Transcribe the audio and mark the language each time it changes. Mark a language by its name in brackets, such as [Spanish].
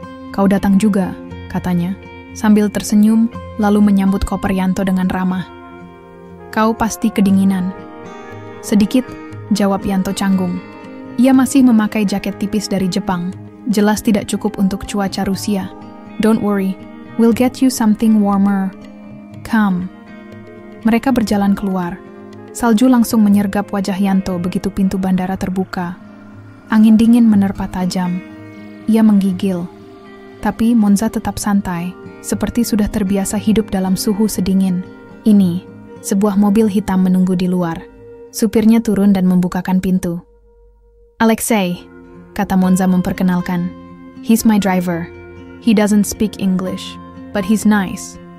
[Indonesian] Kau datang juga, katanya, sambil tersenyum lalu menyambut koper Yanto dengan ramah. Kau pasti kedinginan. Sedikit, jawab Yanto canggung. Ia masih memakai jaket tipis dari Jepang. Jelas tidak cukup untuk cuaca Rusia. [English] Don't worry, we'll get you something warmer. Come. [Indonesian] Mereka berjalan keluar. Salju langsung menyergap wajah Yanto begitu pintu bandara terbuka. Angin dingin menerpa tajam. Ia menggigil. Tapi Monza tetap santai, seperti sudah terbiasa hidup dalam suhu sedingin. Ini, sebuah mobil hitam menunggu di luar. Supirnya turun dan membukakan pintu. [English] Alexei, [Indonesian] kata Monza memperkenalkan. [English] He's my driver. He doesn't speak English, but he's nice.